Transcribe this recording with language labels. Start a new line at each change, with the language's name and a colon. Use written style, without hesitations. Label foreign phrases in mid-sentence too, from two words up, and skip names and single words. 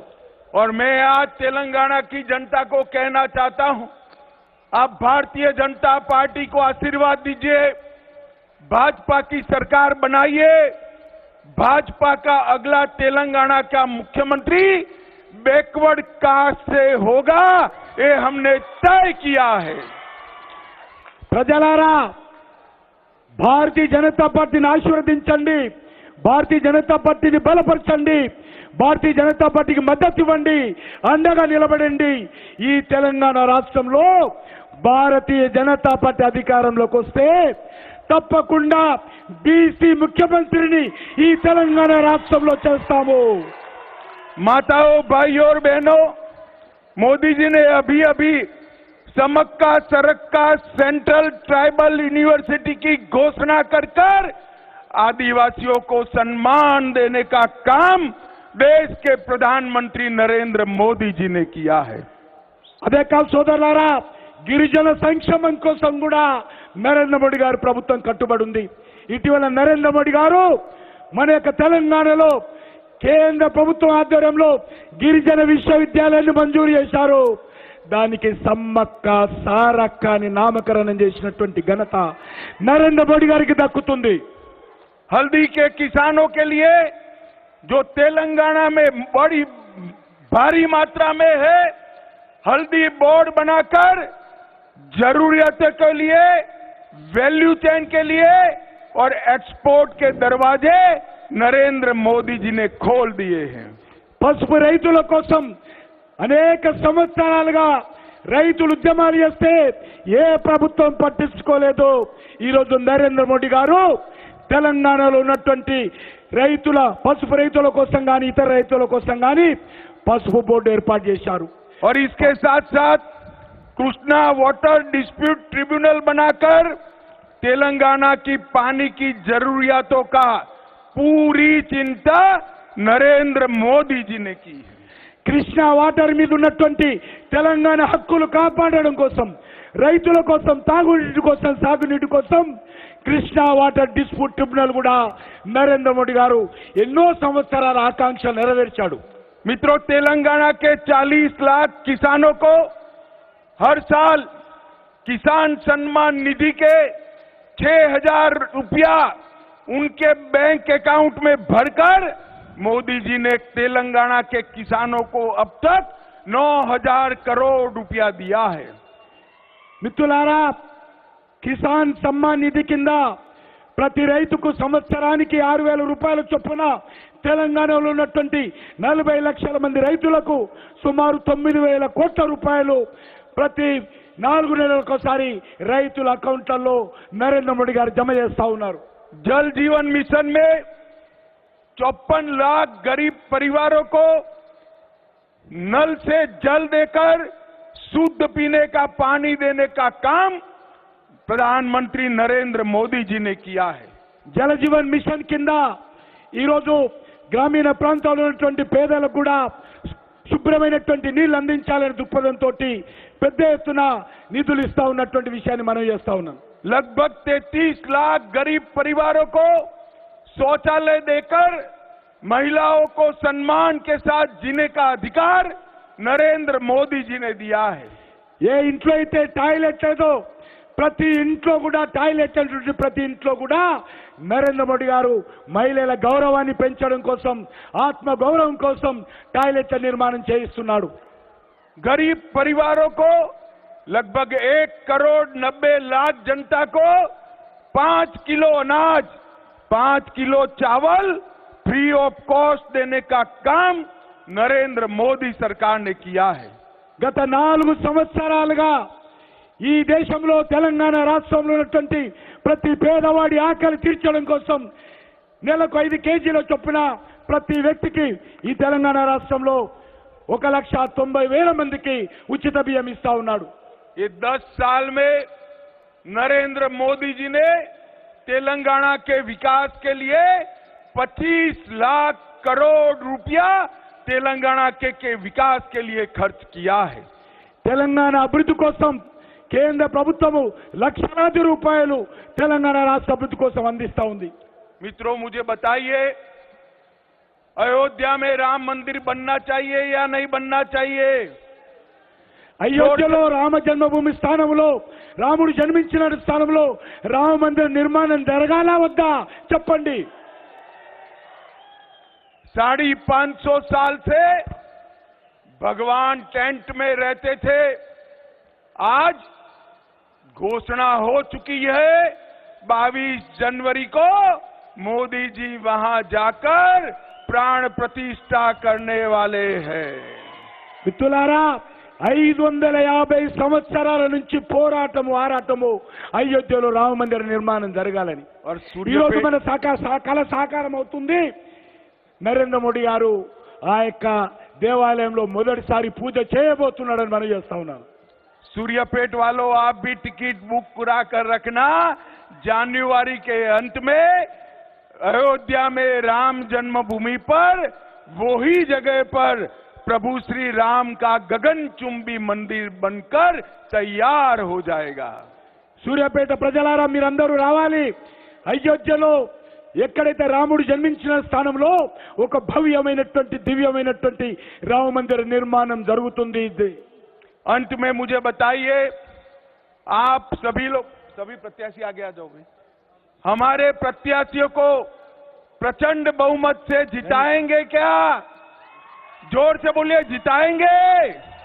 Hindi: और मैं आज तेलंगाना की जनता को कहना चाहता हूं, आप भारतीय जनता पार्टी को आशीर्वाद दीजिए, भाजपा की सरकार बनाइए। भाजपा का अगला तेलंगाना का मुख्यमंत्री
English: backward caste
Hindi: से होगा, ये हमने तय किया है।
Telugu: ప్రజలారా, భారతీయ జనతా పార్టీని ఆశీర్వదించండి, భారతీయ జనతా పార్టీని బలపరచండి, భారతీయ జనతా పార్టీకి మద్దతు ఇవ్వండి, అండగా నిలబడండి. ఈ తెలంగాణ రాష్ట్రంలో భారతీయ జనతా పార్టీ అధికారంలోకి వస్తే తప్పకుండా బీసీ ముఖ్యమంత్రిని ఈ తెలంగాణ రాష్ట్రంలో చేస్తాము.
Hindi: माताओं, भाइयों और बहनों, मोदी जी ने अभी अभी समक्का सरक्का सेंट्रल ट्राइबल यूनिवर्सिटी की घोषणा कर आदिवासियों को सम्मान देने का काम देश के प्रधानमंत्री नरेंद्र मोदी जी ने किया है।
Telugu: అదే కాదు సోదరులారా, గిరిజన సంక్షేమం కోసం కూడా నరేంద్ర మోడీ గారి ప్రభుత్వం కట్టుబడి ఉంది. ఇటీవల నరేంద్ర మోడీ గారు మన యొక్క తెలంగాణలో కేంద్ర ప్రభుత్వం ఆధ్వర్యంలో గిరిజన విశ్వవిద్యాలయాన్ని మంజూరు చేశారు. దానికి సమ్మక్క సారక్క అని నామకరణం చేసినటువంటి ఘనత నరేంద్ర మోడీ గారికి దక్కుతుంది.
Hindi: हल्दी के किसानों के लिए जो तेलंगाना में बड़ी भारी मात्रा में है, हल्दी बोर्ड बनाकर जरूरियतों के लिए,
English: value chain
Hindi: के लिए और एक्सपोर्ट के दरवाजे नरेंद्र मोदी जी ने खोल दिए हैं।
Telugu: పసుపు రైతుల కోసం అనేక సంవత్సరాలుగా రైతులు ఉద్యమాలు చేస్తే ఏ ప్రభుత్వం పట్టించుకోలేదు. ఈరోజు నరేంద్ర మోడీ గారు తెలంగాణలో ఉన్నటువంటి రైతుల పసుపు రైతుల కోసం కానీ ఇతర రైతుల కోసం కానీ పసుపు బోర్డు ఏర్పాటు చేశారు.
Hindi: और इसके साथ साथ कृष्णा वाटर डिस्प्यूट ट्रिब्यूनल बनाकर तेलंगाना की पानी की जरूरियातों का पूरी चिंता नरेंद्र मोदी जी ने की है।
Telugu: కృష్ణా వాటర్ మీద ఉన్నటువంటి తెలంగాణ హక్కులు కాపాడడం కోసం, రైతుల కోసం, తాగునీటి కోసం, సాగునీటి కోసం కృష్ణా వాటర్ డిస్ప్యూట్ ట్రిబ్యునల్ కూడా నరేంద్ర మోడీ గారు ఎన్నో సంవత్సరాల ఆకాంక్ష నెరవేర్చాడు.
Hindi: मित्रों, तेलंगाना के 40 लाख किसानों को हर साल किसान सम्मान निधि के 6,000 रुपया उनके
English: bank account
Hindi: में भरकर मोदी जी ने तेलंगाना के किसानों को अब तक 9,000 करोड़ रुपया दिया है।
Telugu: మిత్రులారా, కిసాన్ సమ్మాన్ నిధి కింద ప్రతి రైతుకు సంవత్సరానికి 6,000 రూపాయల చొప్పున తెలంగాణలో ఉన్నటువంటి 40 లక్షల మంది రైతులకు సుమారు 9,000 కోట్ల రూపాయలు ప్రతి 4 నెలలకోసారి రైతుల అకౌంట్లలో నరేంద్ర మోడీ గారు జమ చేస్తా ఉన్నారు.
Hindi: जल जीवन मिशन में 54 लाख गरीब परिवारों को नल से जल देकर शुद्ध पीने का पानी देने का काम प्रधानमंत्री नरेंद्र मोदी जी ने किया है।
Telugu: జల జీవన్ మిషన్ కింద ఈరోజు గ్రామీణ ప్రాంతాల్లో ఉన్నటువంటి పేదలకు కూడా శుభ్రమైనటువంటి నీళ్లు అందించాలనే దృక్పథంతో పెద్ద ఎత్తున నిధులు ఇస్తా ఉన్నటువంటి విషయాన్ని మనం చేస్తా ఉన్నాం.
Hindi: लगभग 33 लाख गरीब परिवारों को शौचालय देकर महिलाओं को सम्मान के साथ जीने का अधिकार नरेंद्र मोदी जी ने दिया है।
Telugu: ఏ ఇంట్లో అయితే టాయిలెట్ లేదో ప్రతి ఇంట్లో కూడా టాయిలెట్ అంటే ప్రతి ఇంట్లో కూడా నరేంద్ర మోడీ గారు మహిళల గౌరవాన్ని పెంచడం కోసం, ఆత్మ గౌరవం కోసం టాయిలెట్ నిర్మాణం చేయిస్తున్నాడు.
Hindi: गरीब परिवारों को लगभग 1,90,00,000 जनता को 5 किलो अनाज, 5 किलो चावल
English: free of cost
Hindi: देने का काम नरेंद्र मोदी सरकार ने किया है।
Telugu: గత 4 సంవత్సరాలుగా ఈ దేశంలో తెలంగాణ రాష్ట్రంలో ఉన్నటువంటి ప్రతి పేదవాడి ఆకలి తీర్చడం కోసం నెలకు 5 కేజీల చొప్పున ప్రతి వ్యక్తికి ఈ తెలంగాణ రాష్ట్రంలో 1,90,000 మందికి ఉచిత బియ్యం ఇస్తా ఉన్నాడు.
Hindi: ये 10 साल में नरेंद्र मोदी जी ने तेलंगाना के विकास के लिए 25 लाख करोड़ रुपया तेलंगाना के विकास के लिए खर्च किया है।
Telugu: తెలంగాణ అభివృద్ధి కోసం కేంద్ర ప్రభుత్వము లక్షలాది రూపాయలు తెలంగాణ రాష్ట్ర అభివృద్ధి కోసం అందిస్తా ఉంది.
Hindi: मित्रों, मुझे बताइए, अयोध्या में राम मंदिर बनना चाहिए या नहीं बनना चाहिए?
Telugu: అయోధ్యలో రామ జన్మభూమి స్థానంలో, రాముడు జన్మించిన స్థానంలో రామ మందిర నిర్మాణం జరగాలా వద్దా చెప్పండి.
Hindi: 550 साल से भगवान टेंट में रहते थे। आज घोषणा हो चुकी है 22 जनवरी को मोदी जी वहां जाकर प्राण प्रतिष्ठा करने वाले हैं।
Telugu: మిత్రులారా, 550 సంవత్సరాల నుంచి పోరాటము, ఆరాటము అయోధ్యలో రామ మందిర నిర్మాణం జరగాలని. ఈరోజు మన కళ సాకారం అవుతుంది. నరేంద్ర మోడీ గారు ఆ యొక్క దేవాలయంలో మొదటిసారి పూజ చేయబోతున్నాడని మనం చేస్తా ఉన్నాం.
Hindi: सूर्यापेट वालों, आप भी
English: ticket book
Hindi: करा कर रखना। जनवरी के अंत में अयोध्या में राम जन्मभूमि पर, वही जगह पर प्रभु श्री राम का गगनचुंबी मंदिर बनकर तैयार हो जाएगा।
Telugu: సూర్యాపేట ప్రజలారా మీరందరూ రావాలి. అయోధ్యలో ఎక్కడైతే రాముడు జన్మించిన స్థానంలో ఒక భవ్యమైనటువంటి దివ్యమైనటువంటి రామ మందిర నిర్మాణం జరుగుతుంది.
Hindi: अंत में मुझे बताइए, आप सभी लोग, सभी प्रत्याशी आगे आ जाओगे, हमारे प्रत्याशियों को प्रचंड बहुमत से जिताएंगे क्या? जोर से बोलिए, जिताएंगे।